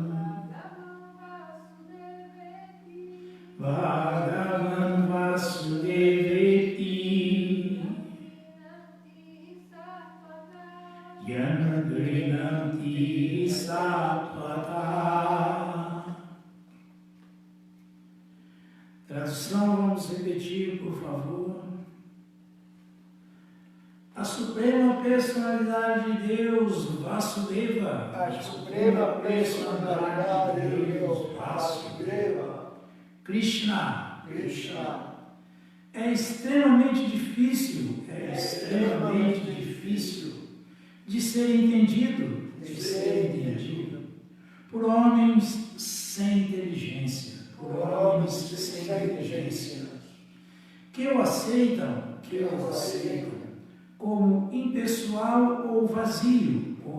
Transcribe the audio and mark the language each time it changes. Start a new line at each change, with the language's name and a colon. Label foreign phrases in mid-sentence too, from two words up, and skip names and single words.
Sanskrit: Bhagavan Vasudeveti. Yangrinanti Satvata.
Portuguese: Tradução, vamos repetir, por favor. A suprema personalidade de Deus, Vasudeva. A suprema personalidade de Deus, Vasudeva. Krishna. Krishna. É extremamente difícil de ser entendido, por homens sem inteligência, que o aceitam como impessoal ou vazio,